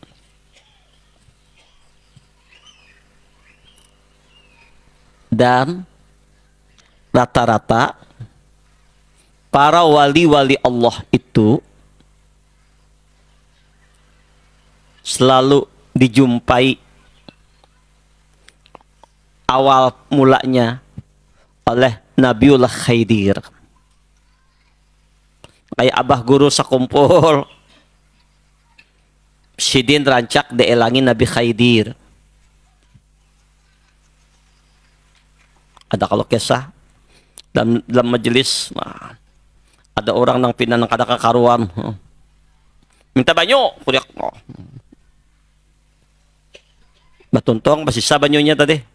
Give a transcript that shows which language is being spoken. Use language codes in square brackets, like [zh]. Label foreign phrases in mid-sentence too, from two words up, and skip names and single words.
[id] Dan rata-rata para wali-wali Allah itu selalu dijumpai awal mulanya oleh Nabiullah Khidir. [bjn] Kayak abah guru sakumpul, Sidin rancak dielangi Nabi Khidir. Ada kalau kisah dalam majelis, nah, ada orang nang pinang kada kakaruan, minta banyo, kuriak, batuntong basisa banyonya tadi.